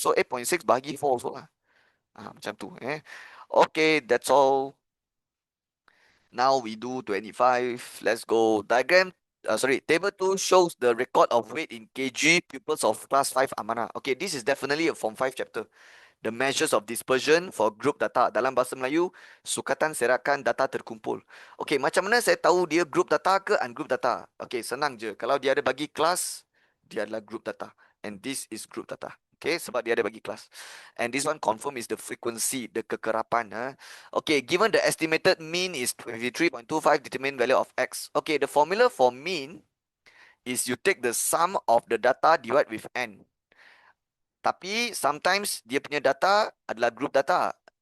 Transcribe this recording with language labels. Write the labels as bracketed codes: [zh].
[ms] So 8.6 bahagi 4 also lah. Macam tu. [en] Okay, that's all. Now we do 25. Let's go. Table 2 shows the record of weight in kg pupils of class 5 Amanah. Okay, this is definitely a form 5 chapter. The measures of dispersion for group data. [ms] Dalam bahasa Melayu, sukatan serakan data terkumpul. Okay, macam mana saya tahu dia group data ke ungroup data? Okay, senang je. Kalau dia ada bagi kelas, dia adalah group data. [en] And this is group data. Okay, [ms] sebab dia ada bagi kelas. [en] And this one confirm is the frequency, the kekerapan. Okay, given the estimated mean is 23.25, determine value of X. Okay, the formula for mean is you take the sum of the data divide with N. [ms] Tapi sometimes dia punya data adalah group data.